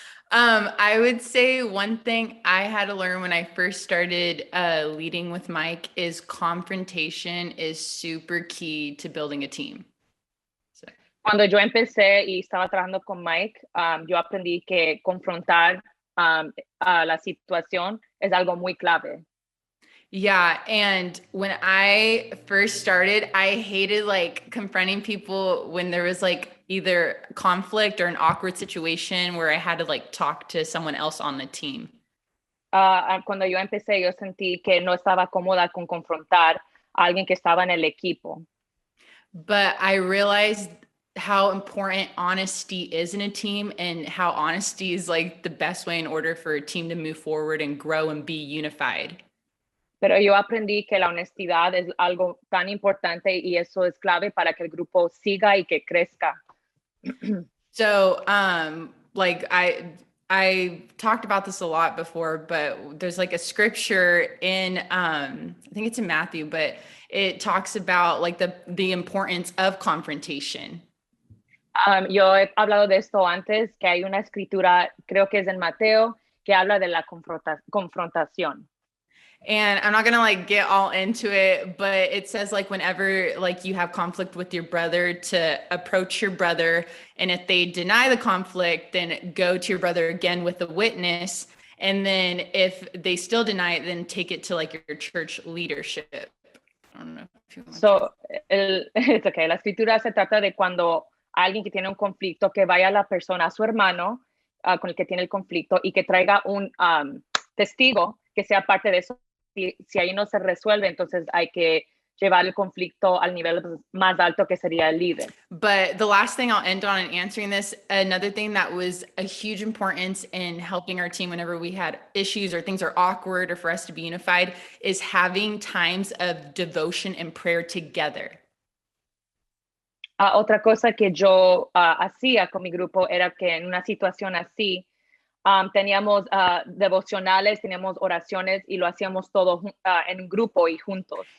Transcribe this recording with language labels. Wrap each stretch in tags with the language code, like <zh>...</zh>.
<en>I would say one thing I had to learn when I first started leading with Mike is confrontation is super key to building a team.</en> <es>Cuando yo empecé y estaba trabajando con Mike, yo aprendí que confrontar la situación es algo muy clave.</es> <en>Yeah, and when I first started, I hated like confronting people when there was like either conflict or an awkward situation where I had to like talk to someone else on the team.</en> <es>Cuando yo empecé, yo sentí que no estaba cómoda con confrontar a alguien que estaba en el equipo.</es> <en>But I realized how important honesty is in a team and how honesty is like the best way in order for a team to move forward and grow and be unified.</en> <es>Pero yo aprendí que la honestidad es algo tan importante y eso es clave para que el grupo siga y que crezca.</es> <en>So, like I talked about this a lot before, but there's like a scripture in, I think it's in Matthew, but it talks about like the importance of confrontation.</en> <es>Yo he hablado de esto antes, que hay una escritura, creo que es en Mateo, que habla de la confrontación.</es> <en>And I'm not gonna like get all into it, but it says like whenever like you have conflict with your brother, to approach your brother, and if they deny the conflict, then go to your brother again with a witness, and then if they still deny it, then take it to like your church leadership. I don't know if you want So, it's okay.</en> <es>La escritura se trata de cuando alguien que tiene un conflicto, que vaya a la persona, a su hermano con el que tiene el conflicto, y que traiga un testigo que sea parte de eso. Si ahí no se resuelve, entonces hay que llevar el conflicto al nivel más alto, que sería el líder.</es> <en>But the last thing I'll end on in answering this, another thing that was a huge importance in helping our team whenever we had issues or things are awkward or for us to be unified, is having times of devotion and prayer together.</en> <es>Otra cosa que yo hacía con mi grupo era que en una situación así, teníamos devocionales, teníamos oraciones, y lo hacíamos todo en grupo y juntos.</es>